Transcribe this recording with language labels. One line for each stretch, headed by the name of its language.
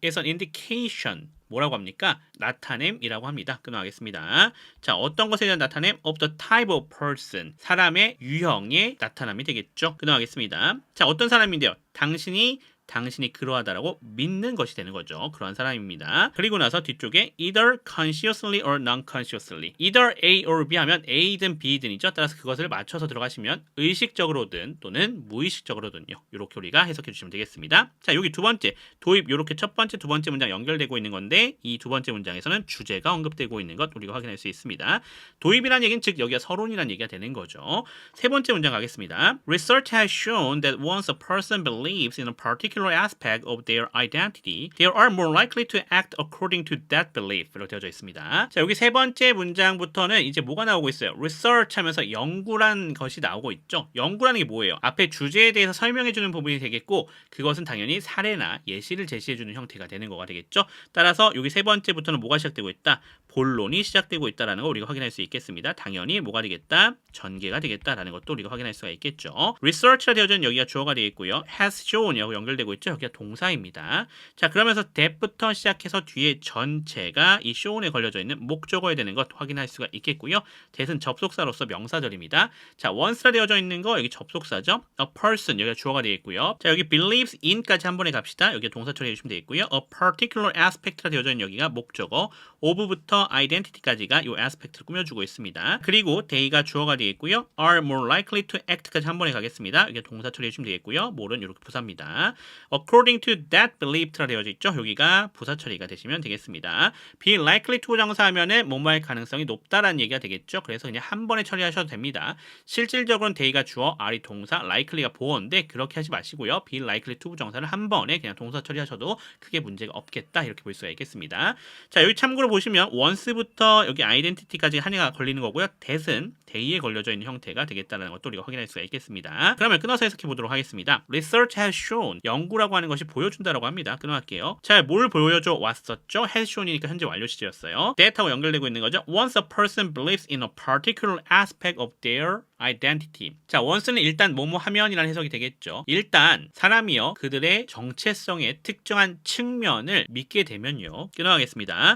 English: is an indication.
Korean: 뭐라고 합니까? 나타냄이라고 합니다. 끊어가겠습니다. 자, 어떤 것에 대한 나타냄?
English: of the type of person.
Korean: 사람의 유형의 나타남이 되겠죠. 끊어가겠습니다. 자, 어떤 사람인데요? 당신이 그러하다라고 믿는 것이 되는 거죠. 그러한 사람입니다. 그리고 나서 뒤쪽에
English: either consciously or non-consciously. either A or B
Korean: 하면 A든 B든이죠. 따라서 그것을 맞춰서 들어가시면 의식적으로든 또는 무의식적으로든요. 이렇게 우리가 해석해 주시면 되겠습니다. 자, 여기 두 번째 도입, 이렇게 첫 번째, 두 번째 문장 연결되고 있는 건데 이 두 번째 문장에서는 주제가 언급되고 있는 것 우리가 확인할 수 있습니다. 도입이라는 얘기는 즉 여기가 서론이라는 얘기가 되는 거죠. 세 번째 문장 가겠습니다.
English: Research has shown that once a person believes in a particular aspect of their identity, they are more likely to act according to that belief.
Korean: 이렇게 되어져 있습니다. 자, 여기 세 번째 문장부터는 이제 뭐가 나오고 있어요? research 하면서 연구란 것이 나오고 있죠. 연구라는 게 뭐예요? 앞에 주제에 대해서 설명해주는 부분이 되겠고, 그것은 당연히 사례나 예시를 제시해주는 형태가 되는 거가 되겠죠. 따라서 여기 세 번째부터는 뭐가 시작되고 있다? 본론이 시작되고 있다는 거 우리가 확인할 수 있겠습니다. 당연히 뭐가 되겠다? 전개가 되겠다라는 것도 우리가 확인할 수가 있겠죠. research가 되어진 여기가 주어가 되겠고요. has shown이라고 연결되고 있죠. 여기가 동사입니다. 자, 그러면서 that부터 시작해서 뒤에 전체가 이 shown에 걸려져 있는 목적어야 되는 것 확인할 수가 있겠고요. that은 접속사로서 명사절입니다. 자, once라 되어져 있는 거 여기 접속사죠. a person 여기가 주어가 되겠고요. 자, 여기 believes in까지 한 번에 갑시다. 여기 동사 처리해 주시면 되겠고요. a particular aspect라 되어져 있는 여기가 목적어, of부터 identity까지가 이 aspect를 꾸며주고 있습니다. 그리고 they가 주어가 되겠고요.
English: are more likely to act까지
Korean: 한 번에 가겠습니다. 이게 동사 처리해 주시면 되겠고요. more는 이렇게 부사입니다.
English: according to that belief라
Korean: 되어져 있죠. 여기가 부사 처리가 되시면 되겠습니다. be likely to 정사하면은 뭐뭐할 가능성이 높다라는 얘기가 되겠죠. 그래서 그냥 한 번에 처리하셔도 됩니다. 실질적으로는 they가 주어, are이 동사, likely가 보어인데 그렇게 하지 마시고요. be likely to 정사를 한 번에 그냥 동사 처리하셔도 크게 문제가 없겠다, 이렇게 볼 수가 있겠습니다. 자, 여기 참고로 보시면 once부터 여기 identity까지 하나가 걸리는 거고요. that은 they에 걸려져 있는 형태가 되겠다는 것도 우리가 확인할 수가 있겠습니다. 그러면 끊어서 해석해 보도록 하겠습니다.
English: Research has shown,
Korean: 연구라고 하는 것이 보여준다라고 합니다. 끊어갈게요. 자, 뭘 보여줘 왔었죠? has shown이니까 현재 완료 시제였어요. that하고 연결되고 있는 거죠.
English: Once a person believes in a particular aspect of their identity.
Korean: 자, once는 일단 뭐뭐 하면이라는 해석이 되겠죠. 일단 사람이요, 그들의 정체성의 특정한 측면을 믿게 되면요, 끊어가겠습니다.